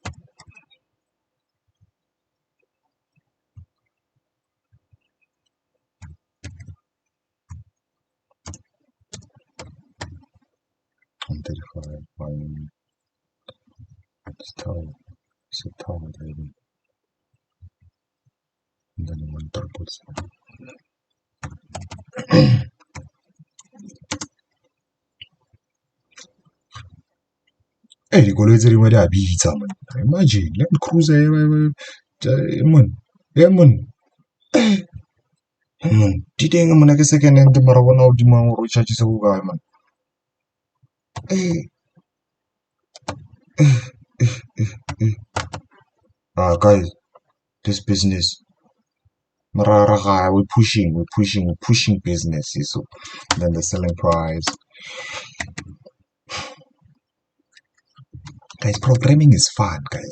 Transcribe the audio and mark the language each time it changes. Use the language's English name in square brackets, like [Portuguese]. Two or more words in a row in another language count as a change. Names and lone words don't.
[English] And 35. 1. It's tall. It's a tall, baby. And then 1 triple 7. [Tswana] Hey, dikoloi tse dingwe di a bitsa, man. [English] Imagine, Land Cruiser, man. Yeah, man. Man, [Tswana] di teng mona ke [English] second hand [Tswana] mara bona o dimang gore o charge se go kae, man. [English] Guys, this business. We're pushing business. So then the selling price. Guys, programming is fun, guys.